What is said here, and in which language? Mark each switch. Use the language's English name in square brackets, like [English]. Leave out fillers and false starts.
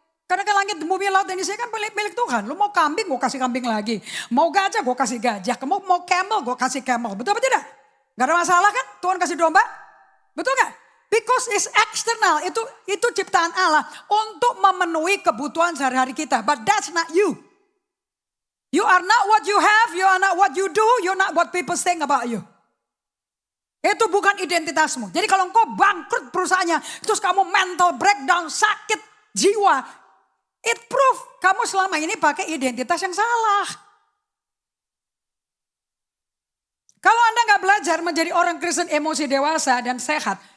[Indonesian] Karena kan langit, bumi, laut dan isi kan milik Tuhan. Lu mau kambing gue kasih kambing lagi. Mau gajah gue kasih gajah. Mau camel gue kasih camel. Betul apa tidak? Gak ada masalah kan? Tuhan kasih domba. Betul gak? [English] Because it's external. [Indonesian] Itu ciptaan Allah. Untuk memenuhi kebutuhan sehari-hari kita. [English] But that's not you. You are not what you have. You are not what you do. You're not what people think about you. [Indonesian] Itu bukan identitasmu. Jadi kalau engkau bangkrut perusahaannya. Terus kamu mental breakdown, sakit jiwa. [English] It proof [Indonesian] kamu selama ini pakai identitas yang salah. Kalau Anda gak belajar menjadi orang Kristen emosi dewasa dan sehat.